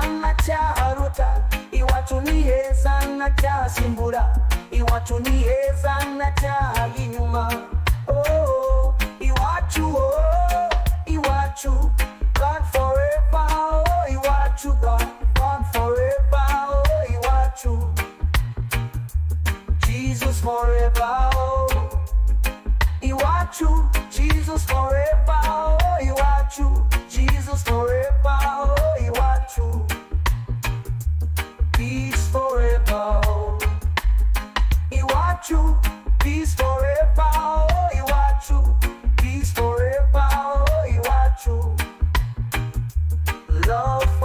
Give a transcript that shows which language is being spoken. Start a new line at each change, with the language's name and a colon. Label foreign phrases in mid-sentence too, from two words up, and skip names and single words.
Kinyarwanda: ndacyaharuta, iwacu niheza ndacyasimbura, iwacu niheza ndacyaha inyuma. Oh, iwacu, oh, iwacu,
English: God forever, oh, iwacu, God forever, oh, iwacu, Jesus forever, oh, iwacu, Jesus forever, oh, iwacu, Jesus forever, oh, iwacu, peace forever, oh, iwacu, peace forever, oh, iwacu, peace forever, oh, iwacu, love